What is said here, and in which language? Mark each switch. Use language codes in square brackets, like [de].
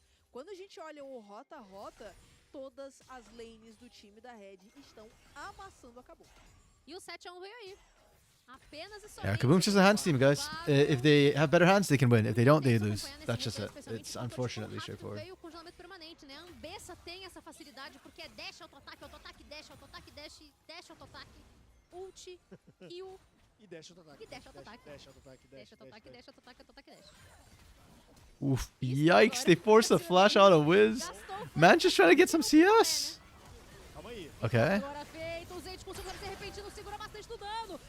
[pt] Quando a gente olha o rota, todas as lanes do time da Red estão amassando a Kaboom. E o 7-1 veio aí. Apenas e [en] Yeah, Kaboom's just a hands team, guys. If they have better hands, they can win. If they don't, they lose. That's just it. It's unfortunately straightforward. [pt] Veio o congelamento permanente, né? A Ambessa tem essa facilidade porque é dash, auto-ataque, dash, auto-ataque, dash, auto-ataque, ult, Q E dash auto-ataque. e dash, auto-ataque. Dash auto-ataque, Dash, auto-ataque, dash, auto-ataque, auto-ataque, dash. Oof. [en] Yikes, they forced a flash out of Wiz. Man just trying to get some CS. [pt] Calma aí. [en] Okay. [pt] Agora feito, o Zed conseguiu ser repentino, segura bastante do dano.